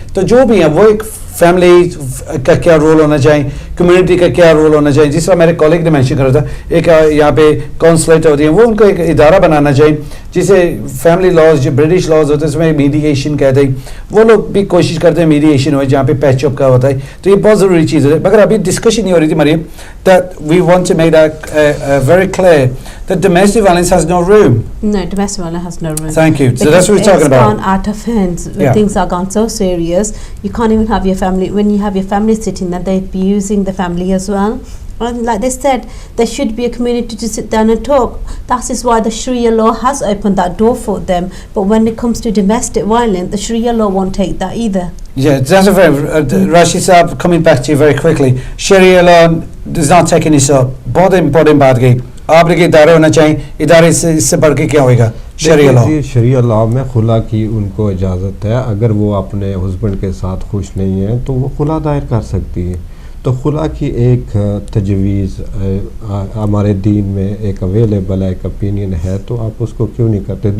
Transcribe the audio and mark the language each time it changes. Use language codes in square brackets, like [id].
[ur] تو جو بھی ہیں وہ ایک فیملی کا کیا رول ہونا چاہیے کمیونٹی کا کیا رول ہونا چاہیے جس طرح میرے کالگ نے مینشن کرا تھا ایک یہاں پہ کونسلیٹ ہوتی ہیں وہ ان کو ایک ادارہ بنانا چاہیے جسے فیملی لاز جو برٹش لاز ہوتے ہیں اس میں میڈیشن کہتے ہیں وہ لوگ بھی کوشش کرتے ہیں میڈیشن ہو جہاں پہ پیچ اپ کا ہوتا ہے. تو یہ بہت ضروری چیز ہے مگر ابھی ڈسکشن نہیں ہو رہی تھی مریم [en] that we want to make that very clear that domestic violence has no room. No, domestic violence has no room. Thank you. So that's what we're talking about. It's gone out of hands. Things are gone so serious. You can't even have your family. When you have your family sitting there, they'd be using the family as well. And like they said, there should be a community to sit down and talk. That is why the Sharia law has opened that door for them. But when it comes to domestic violence, the Sharia law won't take that either. Yeah, that's a very Rashid Saab, coming back to you very quickly. Sharia law does not take this up. [ur] بہت important بات گئی آپ نے کہ ادارے ہونا چاہیے ادارے اس سے بڑھ کے کیا ہوئے گا. شریعہ لا شریعہ لا میں خلا کی ان کو اجازت ہے اگر وہ اپنے ہسبینڈ کے ساتھ خوش نہیں ہیں تو وہ خلا دائر کر سکتی ہے. تو خلا کی ایک تجویز ہمارے دین میں ایک اویلیبل ہے ایک اپینین ہے تو آپ اس کو کیوں نہیں کرتے.